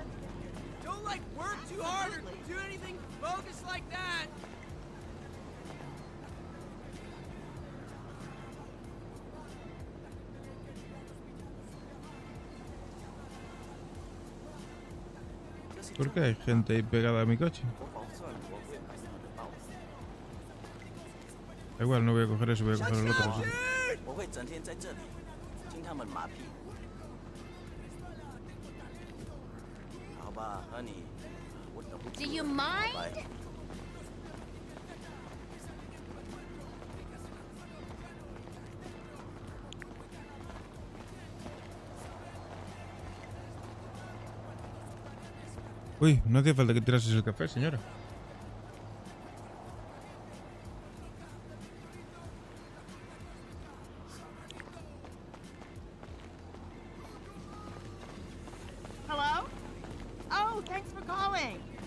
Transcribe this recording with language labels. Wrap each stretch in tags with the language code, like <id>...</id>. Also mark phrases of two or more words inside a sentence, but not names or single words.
<en>Don't like work too hard or do anything bogus like that.</en> <es>¿Por qué hay gente ahí pegada a mi coche? Da igual, no voy a coger eso, voy a coger el otro. Sí.</es> <zh>我会整天在这里听他们马屁。好吧，那你我等不及</zh> <en>Do you</en> <zh>了</zh> <en>mind?</en> <zh>拜。</zh> <es>Uy, no hacía falta que tirases el café, señora.</es> <en>Hello? Oh, thanks for calling.</en>